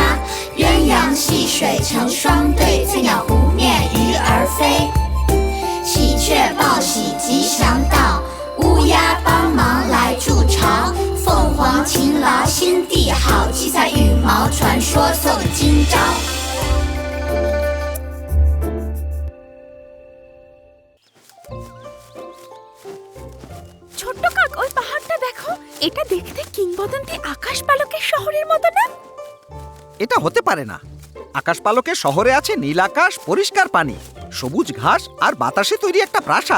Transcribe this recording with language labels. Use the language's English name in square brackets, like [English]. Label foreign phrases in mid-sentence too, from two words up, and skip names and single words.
[Chinese] 鸳鸯戏水成双对，翠鸟湖面鱼儿飞。喜鹊报喜吉祥到，乌鸦帮忙来筑巢。凤凰勤劳心地好，七彩羽毛传说送今朝。 [Bangla] ছোট্ট কাক, ওই পাহাড়টা দেখো। এটা দেখতে কিংবদন্তি আকাশ পালকের শহরের মতো না? এটা হতে পারে না। আকাশপালকের শহরে আছে নীল আকাশ, পরিষ্কার পানি, সবুজ ঘাস আর বাতাসে তৈরি একটা প্রাসাদ।